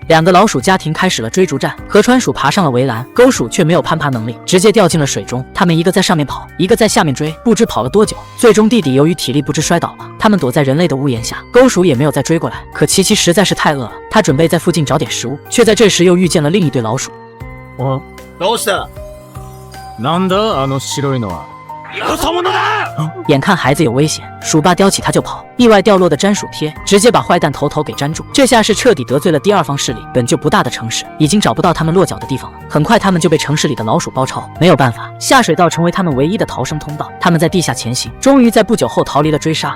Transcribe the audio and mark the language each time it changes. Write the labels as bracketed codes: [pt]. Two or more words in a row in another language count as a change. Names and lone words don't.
[zh] 两个老鼠家庭开始了追逐战，河川鼠爬上了围栏，沟鼠却没有攀爬能力，直接掉进了水中。他们一个在上面跑，一个在下面追，不知跑了多久，最终弟弟由于体力不支摔倒了。他们躲在人类的屋檐下，沟鼠也没有再追过来。可琪琪实在是太饿了，他准备在附近找点食物，却在这时又遇见了另一对老鼠。 [ja] どうした？なんだあの白いのは。よそ者だ！ [zh] 眼看孩子有危险，鼠爸叼起他就跑，意外掉落的粘鼠贴直接把坏蛋头给粘住，这下是彻底得罪了第二方势力。本就不大的城市已经找不到他们落脚的地方了，很快他们就被城市里的老鼠包抄。没有办法，下水道成为他们唯一的逃生通道。他们在地下前行，终于在不久后逃离了追杀。